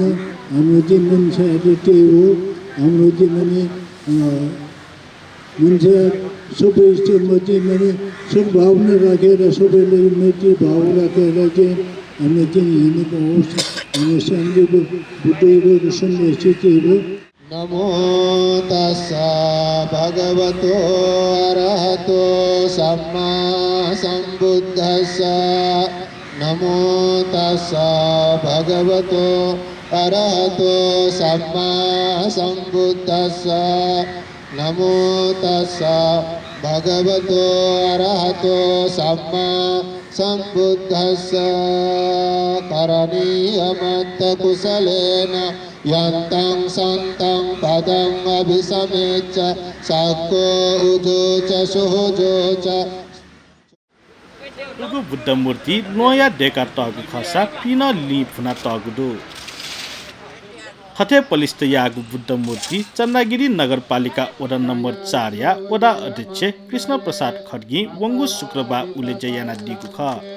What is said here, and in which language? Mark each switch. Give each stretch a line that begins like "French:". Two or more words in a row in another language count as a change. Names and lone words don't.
Nepali: हाम्रो चाहिँ मान्छेहरू त्यही हो, हाम्रो चाहिँ माने मान्छे सबै स्तरमा चाहिँ माने सद्भावना राखेर सबैले मैत्री भाव राखेर चाहिँ हामी चाहिँ हिँडेको होस्। हाम्रो शान्तिको बुद्धको सन्देश चाहिँ हो।
Pali: नमो तस्सा भगवतो अरहतो सम्मा सम्बुद्धस्सा। नमो तस्सा भगवतो अरहतो सम्मा सम्बुद्धस्सा। नमो तस्सा भगवतो अरहतो सम्मा सम्बुद्धस्सा। करणीयमत्त कुशलेन यन्तं सन्तं पदं अभिसमेच्छ सको उजो च सुजो च।
Newari: बुद्ध मूर्ति नयाँ डेका तगु खसा पिन लि फुना तगुदो हथे पलिस्त यागु बुद्ध मूर्ति चन्दागिरी नगरपालिका वडा नम्बर 4 या वडा अध्यक्ष कृष्ण प्रसाद खड्गी वंगु शुक्रबार उले जयाना दिगु ख